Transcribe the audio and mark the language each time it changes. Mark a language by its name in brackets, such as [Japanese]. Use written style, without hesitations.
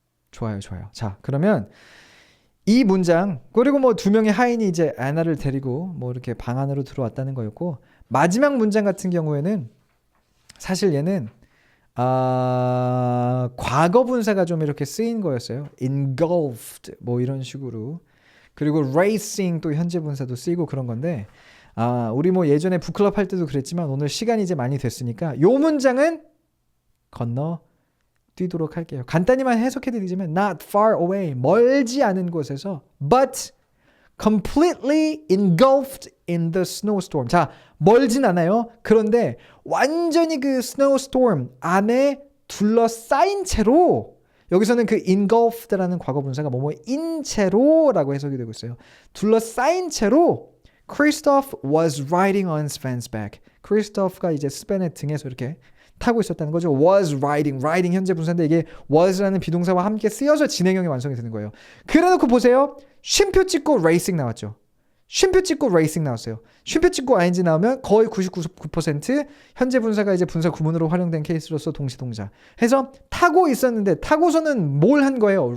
[Korean] 좋아요. 자, 그러면 이 문장, 그리고 뭐 두 명의 하인이 이제 아나를 데리고 뭐 이렇게 방 안으로 들어왔다는 거였고, 마지막 문장 같은 경우에는 사실 얘는 과거 분사가 좀 이렇게 쓰인 거였어요. engulfed 뭐 이런 식으로. 그리고 racing 또 현재 분사도 쓰이고 그런 건데, 우리 뭐 예전에 북클럽 할 때도 그랬지만 오늘 시간이 이제 많이 됐으니까 요 문장은 건너 뛰도록 할게요. 간단히만 해석해 드리자면 [English] not far away, [Korean] 멀지 않은 곳에서 [English] but completely engulfed in the snowstorm. [Korean] 자, 멀진 않아요. 그런데 완전히 그 snowstorm 안에 둘러싸인 채로, 여기서는 그 engulfed라는 과거 분사가 뭐뭐인 채로라고 해석이 되고 있어요. 둘러싸인 채로 [English] Christoph was riding on Sven's back. [Korean] 크리스토프가 이제 스벤의 등에서 이렇게 타고 있었다는 거죠. [English] was riding [Korean] 현재 분사인데 이게 was라는 비동사와 함께 쓰여서 진행형이 완성이 되는 거예요. 그래놓고 보세요. 쉼표 찍고 racing 나왔죠. 쉼표 찍고 racing 나왔어요. 쉼표 찍고 ing 나오면 거의 99% 현재 분사가 이제 분사 구문으로 활용된 케이스로서 동시 동사 해서 타고 있었는데, 타고서는 뭘 한 거예요?